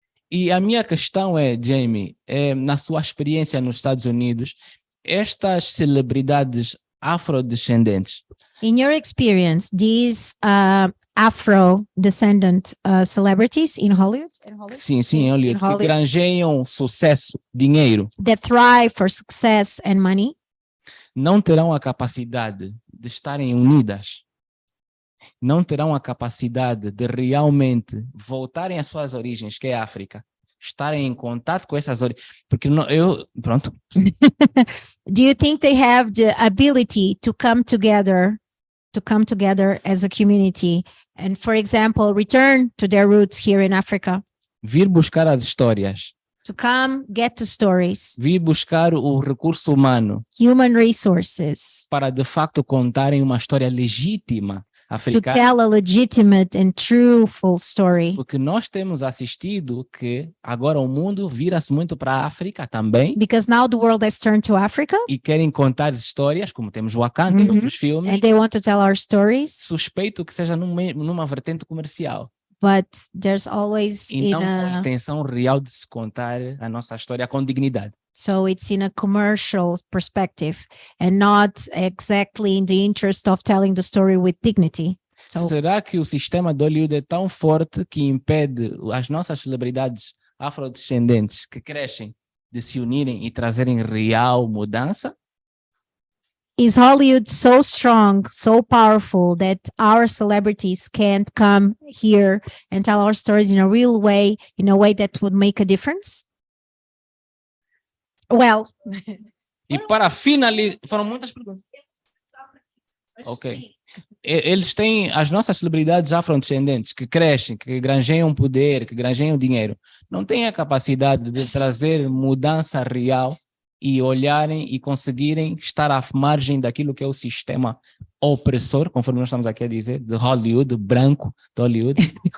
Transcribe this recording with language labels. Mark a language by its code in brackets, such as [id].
[pt] E a minha questão é, Jamie, na sua experiência nos Estados Unidos, estas celebridades afrodescendentes, [en] In your experience, these Afro-descendant celebrities in Hollywood? [pt] sim, em Hollywood, que granjeiam sucesso, dinheiro, [en] That thrive for success and money, [pt] não terão a capacidade de estarem unidas, não terão a capacidade de realmente voltarem às suas origens, que é a África, estarem em contato com essas origens, porque pronto. [en] Do you think they have the ability to come together as a community and, for example, return to their roots here in Africa? [pt] Vir buscar as histórias, [en] To come get to stories, [pt] vir buscar o recurso humano [en] human resources, [pt] para de facto contarem uma história legítima [en] to [pt] africana. [en] tell a legitimate and truthful story. [pt] Porque nós temos assistido que agora o mundo vira-se muito para a África também. [en] Because now the world has turned to Africa. [pt] E querem contar histórias, como temos Wakanda e outros filmes. [en] And they want to tell our stories. [pt] Suspeito que seja numa vertente comercial. [en] But there's always [pt] então, com a intenção real de se contar a nossa história com dignidade. [en] So it's in a commercial perspective and not exactly in the interest of telling the story with dignity. So, [pt] será que o sistema de Hollywood é tão forte que impede as nossas celebridades afrodescendentes que crescem de se unirem e trazerem real mudança? [en] Is Hollywood so strong, so powerful that our celebrities can't come here and tell our stories in a real way, in a way that would make a difference? Well. [pt] E para finalizar, foram muitas perguntas. Ok. Eles têm as nossas celebridades afrodescendentes que crescem, que granjeiam poder, que granjeiam dinheiro. Não têm a capacidade de trazer mudança real e olharem e conseguirem estar à margem daquilo que é o sistema opressor, conforme nós estamos aqui a dizer, de Hollywood, branco de Hollywood.